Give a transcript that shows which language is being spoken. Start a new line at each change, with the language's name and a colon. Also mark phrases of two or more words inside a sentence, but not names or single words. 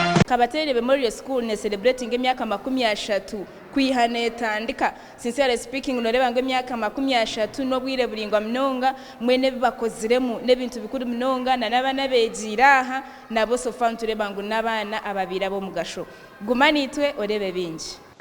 Nyankole: Kabateraine Memorial School ne celebrating emyaka 30 kwihana etandika.
English: Sincerely speaking,
Nyankole: noreba ngo emyaka 30 n'obwire buringwa munonga mwene bibakoziremu n'ebintu bikuru munonga na n'abana begiraha nabo sofa ntureba ngo n'abana ababira bo mugasho. Gumanitwe orebe bingi.